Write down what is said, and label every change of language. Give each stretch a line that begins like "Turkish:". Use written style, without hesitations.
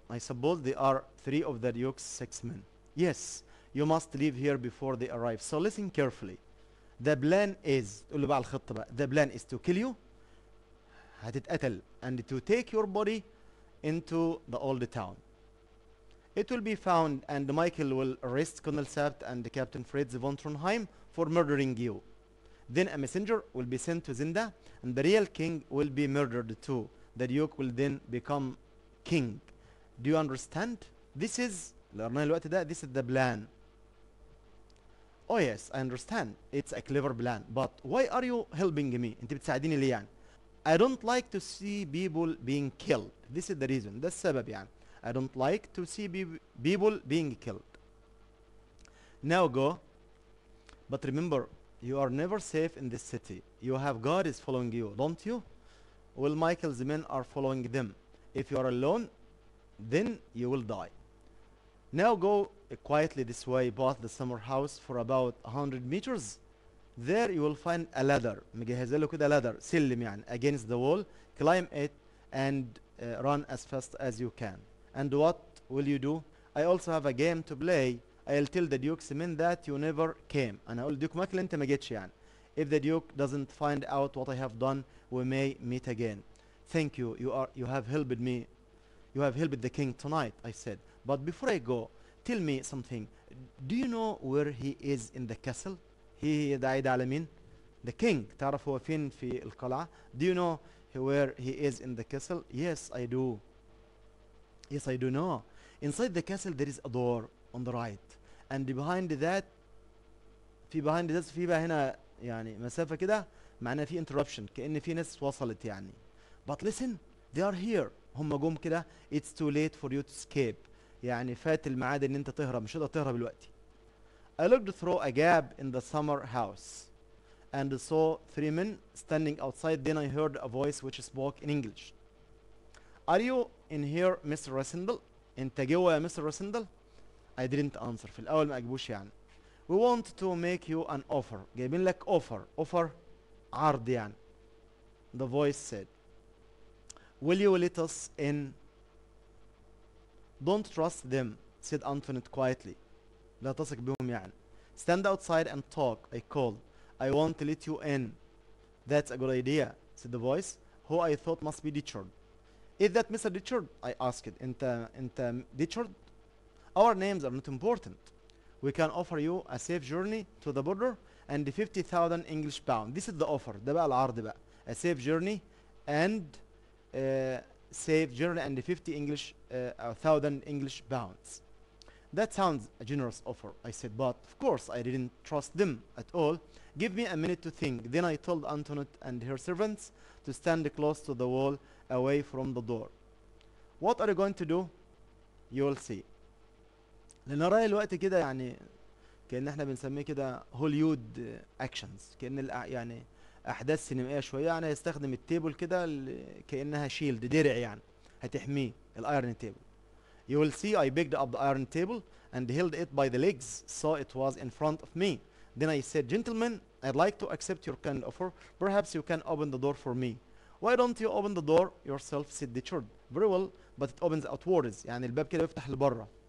English: I suppose they are 3 of the Duke's 6 men. Yes, you must leave here before they arrive. So listen carefully. The plan is,
Arabic: قول له بقى الخطة بقى.
English: The plan is to kill you,
Arabic: هتتقتل,
English: and to take your body into the old town. It will be found, and Michael will arrest Colonel Saft and Captain Fritz von Trondheim for murdering you. Then a messenger will be sent to Zenda, and the real king will be murdered too. The Duke will then become king. Do you understand? This is this is the plan. Oh yes, I understand. It's a clever plan. But why are you helping me?
Arabic: انت بتساعديني ليه يعني?
English: I don't like to see people being killed. This is the reason.
Arabic: ده السبب يعني.
English: I don't like to see people being killed. Now go. But remember, you are never safe in this city. You have God is following you, don't you? Well, Michael's men are following them. If you are alone, then you will die. Now go quietly this way past the summer house for about 100 meters. There you will find a ladder.
Arabic: مجهز له كده ladder, سلم يعني, against the wall.
English: Climb it and run as fast as you can. And what will you do? I also have a game to play. I'll tell the Duke's men that you never came.
Arabic: أنا هقول Duke Michael أنت ما جيتش يعني.
English: If the Duke doesn't find out what I have done, we may meet again. Thank you. You have helped me. You have helped the king tonight, I said. But before I go, tell me something. Do you know where he is in the castle?
Arabic: ده عايد على مين؟
English: The king.
Arabic: تعرف هو فين في القلعة؟
English: Do you know where he is in the castle? Yes, I do. Yes, I do know. Inside the castle there is a door on the right. And behind that
Arabic: في بقى هنا يعني مسافة كده معناها في interruption كأن في ناس وصلت يعني.
English: But listen, they are here.
Arabic: هم جم كده.
English: It's too late for you to escape.
Arabic: يعني فات الميعاد ان انت تهرب, مش هتقدر تهرب دلوقتي.
English: I looked through a gap in the summer house and saw 3 men standing outside. Then I heard a voice which spoke in English. Are you in here, Mr. Rossendal?
Arabic: انت جوا يا Mr.
English: Rossendal? I didn't answer.
Arabic: في الأول ما أجبوش يعني.
English: We want to make you an offer.
Arabic: جايبين لك offer عرض يعني.
English: The voice said, will you let us in? Don't trust them, said Antoinette quietly.
Arabic: لا تثق بهم يعني.
English: Stand outside and talk, I called. I want to let you in. That's a good idea, said the voice, who I thought must be Richard. Is that Mr. Richard? I asked. انت Richard? Our names are not important. We can offer you a safe journey to the border and 50,000 English pounds. This is the offer.
Arabic: ده بقى العرض بقى.
English: A safe journey and 50 1,000 English pounds. That sounds a generous offer, I said, but of course I didn't trust them at all. Give me a minute to think. Then I told Antoinette and her servants to stand close to the wall away from the door. What are you going to do? You will see.
Arabic: لأن رأي الوقت كده يعني كأن احنا بنسميه كده هوليود اكشنز, كأن يعني أحداث سينمائية شوية. يعني هيستخدم التيبل كده كأنها شيلد, درع يعني هتحميه, الايرن تيبل.
English: You will see. I picked up the iron table and held it by the legs so it was in front of me. Then I said, gentlemen, I'd like to accept your kind offer. Perhaps you can open the door for me. Why don't you open the door yourself, said Richard. Very well, but it opens outwards.
Arabic: يعني الباب كده يفتح لبره.